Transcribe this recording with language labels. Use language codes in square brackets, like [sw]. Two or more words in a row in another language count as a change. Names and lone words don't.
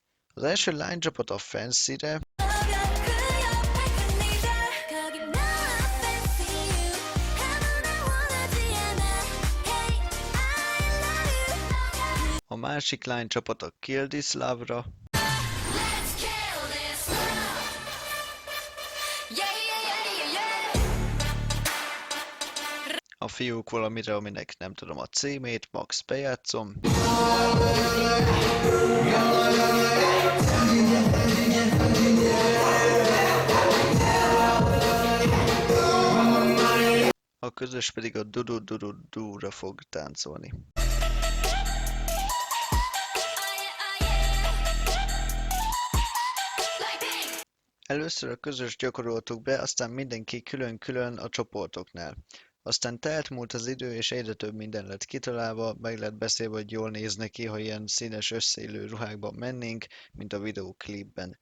[hu] Az első lánycsapat a Fancy-re, a másik lánycsapat a Kill This Love-ra, a fiúk valamire, aminek nem tudom a címét, max bejátszom. A közös pedig a du-du-du-du-du-ra fog táncolni. Először a közös gyakoroltuk be, aztán mindenki külön-külön a csoportoknál. Aztán telt múlt az idő, és egyre több minden lett kitalálva, meg lett beszélve, hogy jól néz neki, ha ilyen színes összeillő ruhákban mennénk, mint a videóklipben.